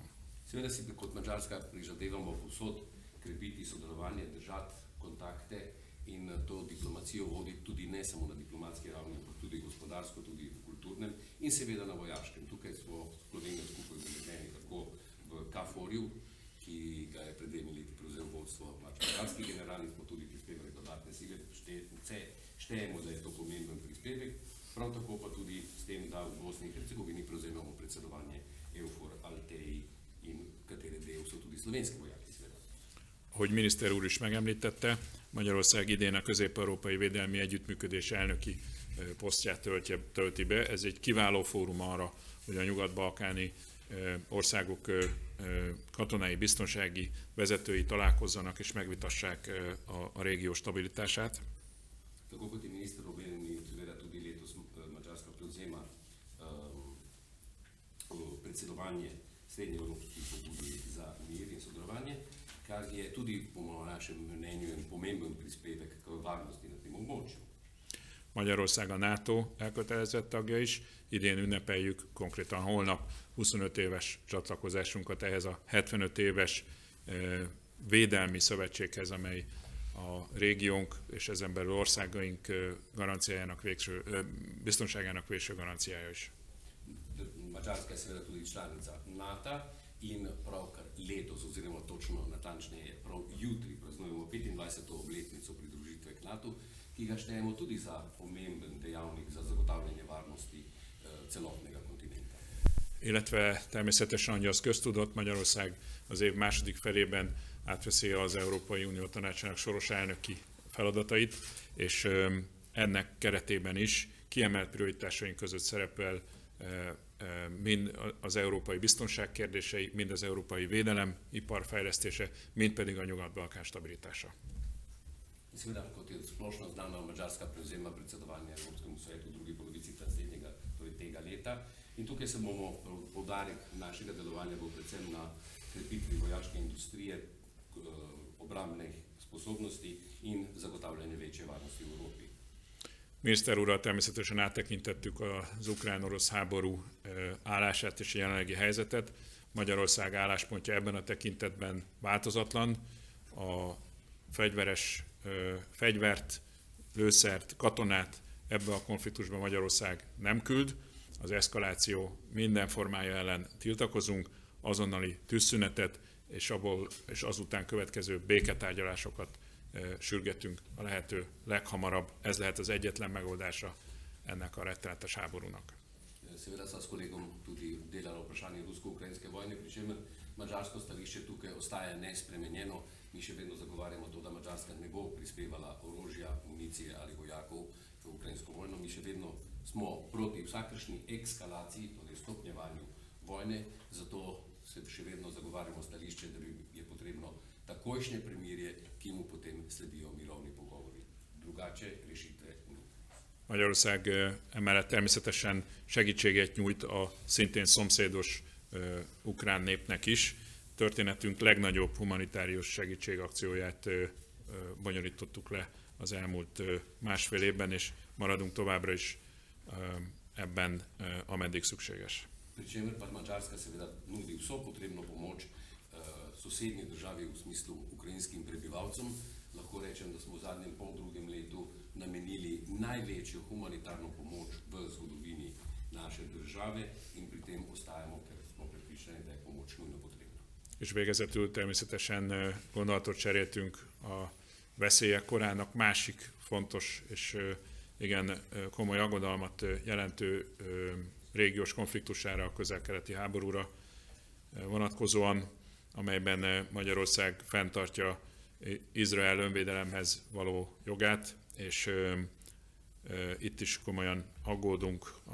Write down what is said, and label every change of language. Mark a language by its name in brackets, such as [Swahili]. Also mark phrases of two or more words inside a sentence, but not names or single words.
[Slovenian] Seveda si kot Madžarska prizadevamo povsod krepiti sodelovanje, držati kontakte in to diplomacijo voditi tudi ne samo na diplomatski ravni, ampak tudi gospodarsko, tudi v kulturnem in seveda na vojaškem. Tukaj smo Slovenija skupaj udeleženi tako v KFOR-ju, ki ga je pred 2 leti prevzel vodstvo madžarski generalni, smo tudi prispevali dodatne sile, štejemo, da je to pomemben prispevek, prav tako pa tudi s tem, da v Bosni in Hercegovini prevzemamo predsedovanje EUFOR Althei in katere del so tudi slovenski vojaki seveda. [Hungarian] Ahogy miniszter úr is megemlítette, Magyarország idén a Közép-Európai Védelmi Együttműködés elnöki posztját tölti be. Ez egy kiváló fórum arra, hogy a nyugat-balkáni országok katonai biztonsági vezetői találkozzanak és megvitassák a régió stabilitását. [Slovenian] Tako kot je minister omenil, seveda tudi letos Madžarska prevzema predsedovanje srednjeevropski pobudi za mir in sodelovanje, kar je tudi po našem mnenju pomemben prispevek k varnosti na tem območju. [Hungarian] Magyarország a NATO elkötelezett tagja is. Idén ünnepeljük, konkrétan holnap 25 éves csatlakozásunkat ehhez a 75 éves védelmi szövetséghez, amely a régiónk és ezen belül országaink garanciájának biztonságának végső garanciája is. [Slovenian] Madžarska je seveda tudi članica NATO in pravkar letos, oziroma točno natančneje, prav jutri praznujemo 25. obletnico pridružitve k NATO, ki ga štejemo tudi za pomemben dejavnik za zagotavljanje varnosti celotnega kontinenta. [Hungarian] Illetve természetesen, hogy az köztudott, Magyarország az év második felében átveszi az Európai Unió Tanácsának soros elnöki feladatait, és ennek keretében is kiemelt prioritásaink között szerepel mind az európai biztonság kérdései, mind az európai védelem, ipar fejlesztése, mind pedig a Nyugat-Balkán stabilitása. [Slovenian] Seveda, kot je splošno znano, Madžarska prevzema predsedovanje Evropskemu svetu v drugi polovici tega leta in tukaj se bomo poudarek našega delovanja bo predvsem na krepitvi vojaške industrije, obrambnih sposobnosti in zagotavljanje večje varnosti v Evropi. [Hungarian] Miniszter úrral természetesen áttekintettük az ukrán-orosz háború állását és a jelenlegi helyzetet. Magyarország álláspontja ebben a tekintetben változatlan. A fegyvert, lőszert, katonát ebbe a konfliktusba Magyarország nem küld. Az eszkaláció minden formája ellen tiltakozunk, azonnali tűzszünetet és azután következő béketárgyalásokat sürgetünk a lehető leghamarabb. Ez lehet az egyetlen megoldása ennek a rettenetes háborúnak. [Slovenian] Seveda sta s kolegom tudi delala vprašanje rusko-ukrajinske vojne, pri čemer madžarsko stališče tukaj ostaja nespremenjeno. Mi še vedno zagovarjamo to, da Madžarska ne bo prispevala orožja, municije ali vojakov v ukrajinsko vojno. Mi še vedno smo proti vsakršni ekskalaciji, torej stopnjevanju vojne, zato se še vedno zagovarjamo stališče, da je potrebno takojšnje premirje, ki mu potem sledijo mirovni pogovori. Drugače rešitve ni. [Hungarian] Magyarország emellett természetesen segítséget nyújt a szintén szomszédos ukrán népnek is. Történetünk legnagyobb humanitárius segítségakcióját bonyolítottuk le az elmúlt másfél évben, és maradunk továbbra is ebben, ameddig szükséges. [Slovenian] Pričemer pa Madžarska seveda nudi vso potrebno pomoč sosednji državi v smislu ukrajinskim prebivalcem. Lahko rečem, da smo v zadnjem poldrugem letu namenili največjo humanitarno pomoč v zgodovini naše države in pri tem ostajamo, ker smo prepričani, da je pomoč nujno potrebna. [Hungarian] És végezetül természetesen gondolatot cseréltünk a veszélyek korának másik fontos és igen komoly aggodalmat jelentő régiós konfliktusára, a közel-keleti háborúra vonatkozóan, amelyben Magyarország fenntartja Izrael önvédelemhez való jogát, és itt is komolyan aggódunk